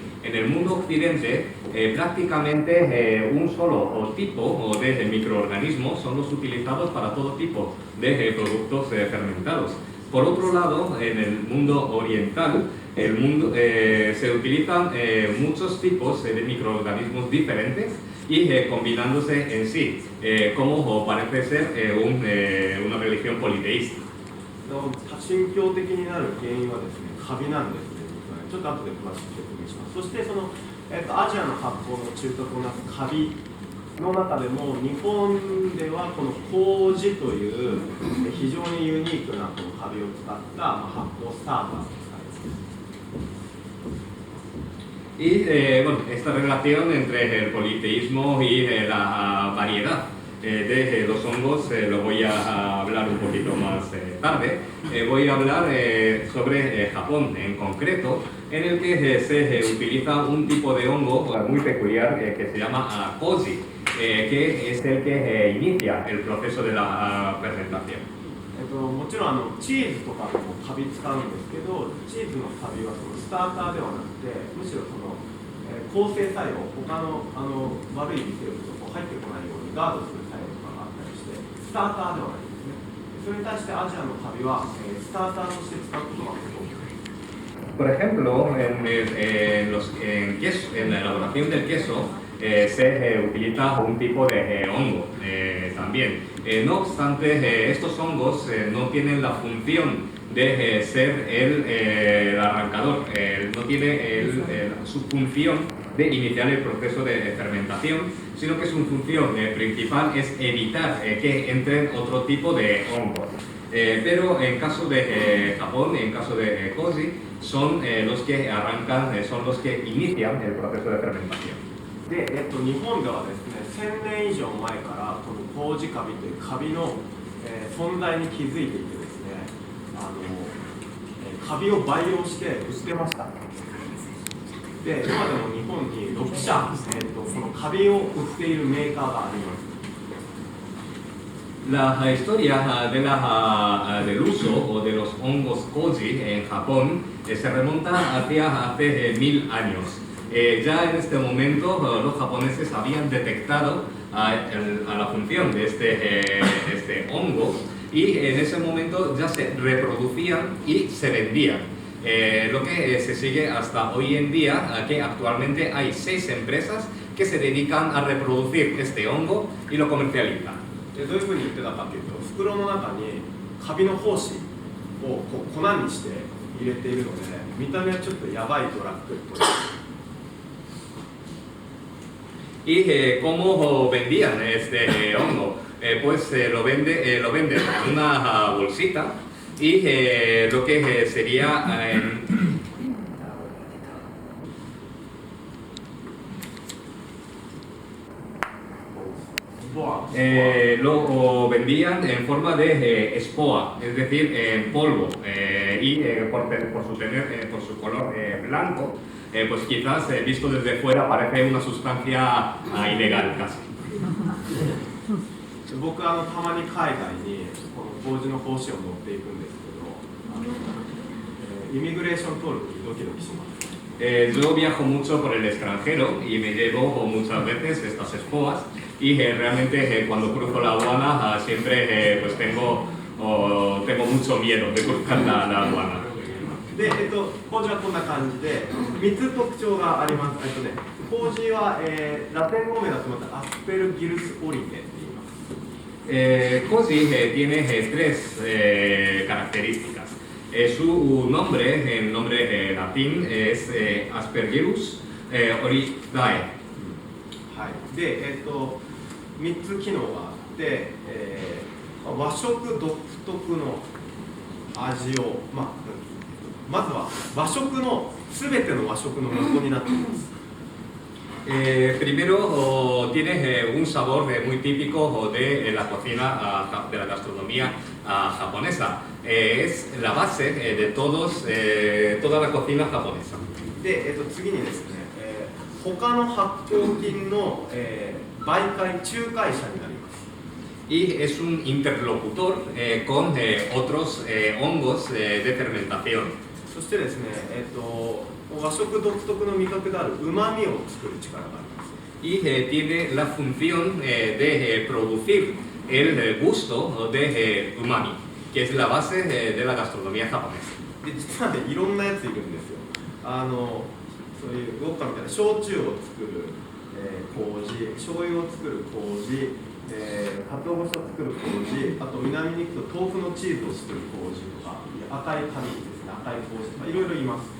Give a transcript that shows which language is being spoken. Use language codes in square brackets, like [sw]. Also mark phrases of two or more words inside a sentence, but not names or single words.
[es] En el mundo occidente, prácticamente un solo tipo de microorganismos son los utilizados para todo tipo de productos fermentados. Por otro lado, en el mundo oriental, se utilizan muchos tipos de microorganismos diferentes y combinándose en sí, como parece ser una religión politeísta. [ja] 多神教的になる原因はですね、カビなんですね。ちょっと後で詳しく説明します。そしてその、アジアの発酵の中核をなすカビの中でも、日本ではこの麹という非常にユニークなこのカビを使った発酵スターターを使います。 [es] Y bueno, esta relación entre el politeísmo y la variedad de los hongos lo voy a hablar un poquito más tarde. Voy a hablar sobre Japón en concreto, en el que se utiliza un tipo de hongo muy peculiar que se llama koji, que es el que inicia el proceso de la fermentación. [ja] もちろんチーズとかもカビ使うんですけど、チーズのカビはそのスターターではなくて、むしろその抗生作用、他の悪い微生物を入ってこないようにガードする作用とかがあったりして、スターターではないんですね。それに対してアジアのカビはスターターとして使うことが多い。 [es] Por ejemplo, en la elaboración del queso se utiliza un tipo de hongo también. No obstante, estos hongos no tienen la función de ser el arrancador, no tiene su función de iniciar el proceso de fermentación, sino que su función principal es evitar que entren otro tipo de hongos. Pero en caso de Japón, en caso de koji, son los que arrancan, son los que inician el proceso de fermentación. [ja] で、日本ではですね、1000年以上前からこの麹カビというカビの、存在に気づいていてですね、カビを培養して売ってました。で、今でも日本に6社、このカビを売っているメーカーがあります。 [es] La historia del uso o de los hongos koji en Japón se remonta hacia hace 1000 años. Ya en este momento los japoneses habían detectado a la función de este hongo y en ese momento ya se reproducían y se vendían. Lo que se sigue hasta hoy en día, que actualmente hay 6 empresas que se dedican a reproducir este hongo y lo comercializan. [ja] どういうふうに言ってたかというと、袋の中にカビの胞子を粉にして入れているので、見た目はちょっとやばいドラッグっぽい。 [es] ¿Y cómo vendían este hongo? Pues lo venden en una bolsita y lo que sería lo vendían en forma de spoa, es decir, en polvo, y por su color blanco, pues quizás visto desde fuera parece una sustancia ilegal casi. [ja] 僕たまに海外にこの麹の胞子を持っていくんですけど、イミグレーション通るときドキドキします。 [es] Yo viajo mucho por el extranjero y me llevo muchas veces estas esposas y realmente cuando cruzo la aduana siempre pues tengo mucho miedo de cruzar la aduana. [ja] で、麹はこんな感じで3つ特徴があります。麹は、ラテン語名だとまたアスペルギルスオリテって言います。 [es] koji tiene 3 características. Su nombre, el nombre latín es Aspergillus オリダエ。 [ja] はい、で、3つ機能があって、和食独特の味を、まずは和食のすべての和食の元になっています。 [es] Primero tiene un sabor muy típico de la cocina de la gastronomía japonesa. Es la base de toda la cocina japonesa. [ja] で、次にですね、他の発酵菌の、媒介仲介者になります。 [es] Y es un interlocutor con otros hongos de fermentación. [ja] そしてですね、和食独特の味覚である旨味を作る力があります。 [es] Y tiene la función de producir el gusto de umami, que es la base de la gastronomía japonesa. [ja] で、実はね、いろんなやついるんですよ。そういうウォッカみたいな焼酎を作る、麹、醤油を作る麹、鰹節を作る麹、あと南に行くと豆腐のチーズを作る麹とか、赤い紙ですね、赤い麹とかいろいろいます。